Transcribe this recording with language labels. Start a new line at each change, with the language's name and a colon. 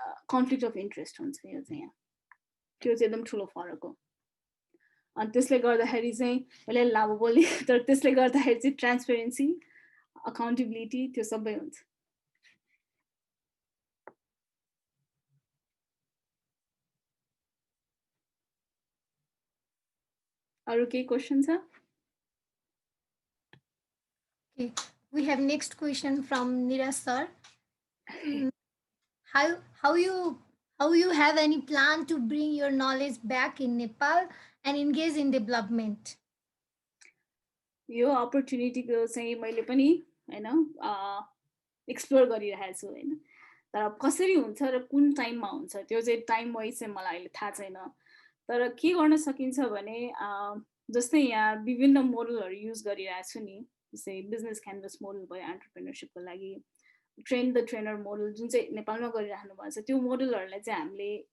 English: conflict of interest
Nepali: हुन्छ यो चाहिँ यहाँ त्यो चाहिँ एकदम ठुलो फरक हो अनि त्यसले गर्दाखेरि चाहिँ मैले लामो बोल्ने तर त्यसले गर्दाखेरि चाहिँ ट्रान्सपेरेन्सी अकाउन्टेबिलिटी त्यो सबै हुन्छ अरू केही क्वेसन छ
English: Okay, we have next question from Neeraj sir. How you have any plan to bring your knowledge back in Nepal and engage in development?
Nepali: यो अपर्च्युनिटीको चाहिँ मैले पनि हैन एक्सप्लोर गरिरहेको छु हैन तर कसरी हुन्छ र कुन टाइममा हुन्छ त्यो चाहिँ टाइम वाइज चाहिँ मलाई अहिले थाहा छैन तर के गर्न सकिन्छ भने जस्तै यहाँ विभिन्न मोडलहरू युज गरिरहेको छु नि जस्तै
English: business canvas model
Nepali: भयो एन्टरप्रेन्योरसिपको लागि
English: train the trainer model
Nepali: जुन चाहिँ नेपालमा गरिराख्नु भएको छ त्यो मोडलहरूलाई चाहिँ हामीले